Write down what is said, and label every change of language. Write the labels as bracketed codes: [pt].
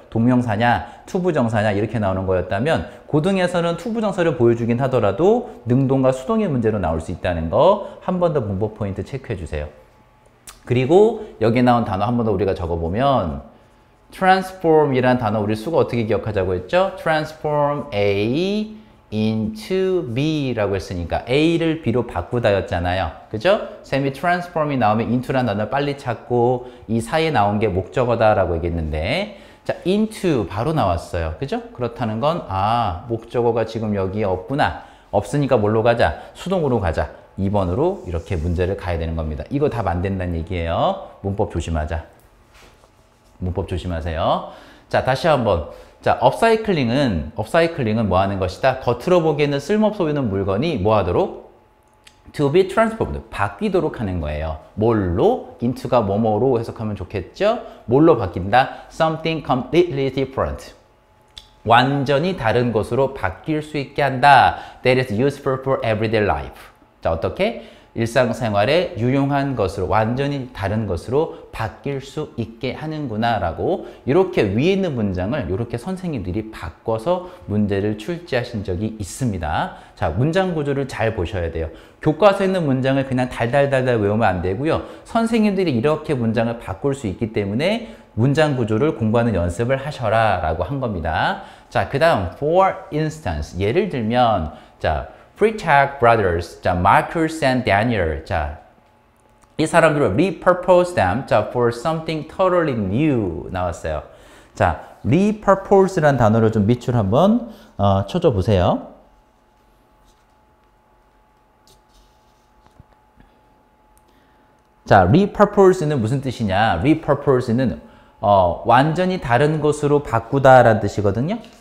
[ko] 동명사냐, 투부정사냐 이렇게 나오는 거였다면 고등에서는 투부정사를 보여주긴 하더라도 능동과 수동의 문제로 나올 수 있다는 거 한 번 더 문법 포인트 체크해 주세요. 그리고 여기 나온 단어 한 번 더 우리가 적어보면 transform이라는 단어 우리 수거 어떻게 기억하자고 했죠? transform A into B라고 했으니까 A를 B로 바꾸다였잖아요. 그죠? 쌤이 transform이 나오면 into라는 단어 빨리 찾고 이 사이에 나온 게 목적어다라고 얘기했는데 자, into 바로 나왔어요. 그죠? 그렇다는 건 아, 목적어가 지금 여기에 없구나. 없으니까 뭘로 가자? 수동으로 가자. 2번으로 이렇게 문제를 가야 되는 겁니다. 이거 답 안 된다는 얘기예요. 문법 조심하자. 문법 조심하세요. 자, 다시 한번. 자, 업사이클링은 뭐 하는 것이다? 겉으로 보기에는 쓸모없어 보이는 물건이 뭐 하도록? [en] to be transformed. [ko] 바뀌도록 하는 거예요. 뭘로? into가 뭐뭐로 해석하면 좋겠죠? 뭘로 바뀐다? [en] something completely different. [ko] 완전히 다른 것으로 바뀔 수 있게 한다. [en] That is useful for everyday life. [ko] 자, 어떻게? 일상생활에 유용한 것으로 완전히 다른 것으로 바뀔 수 있게 하는구나 라고 이렇게 위에 있는 문장을 이렇게 선생님들이 바꿔서 문제를 출제하신 적이 있습니다. 자, 문장 구조를 잘 보셔야 돼요. 교과서에 있는 문장을 그냥 달달달달 외우면 안 되고요. 선생님들이 이렇게 문장을 바꿀 수 있기 때문에 문장 구조를 공부하는 연습을 하셔라 라고 한 겁니다. 자, 그 다음 for instance, 예를 들면 자, Freitag brothers, 자, Marcus and Daniel, 자, 이 사람들을 [en] repurpose them, [ko] 자, [en] for something totally new [ko] 나왔어요. 자, repurpose라는 단어를 좀 밑줄 한번 쳐줘 보세요. 자, repurpose는 무슨 뜻이냐? repurpose는 완전히 다른 것으로 바꾸다라는 뜻이거든요.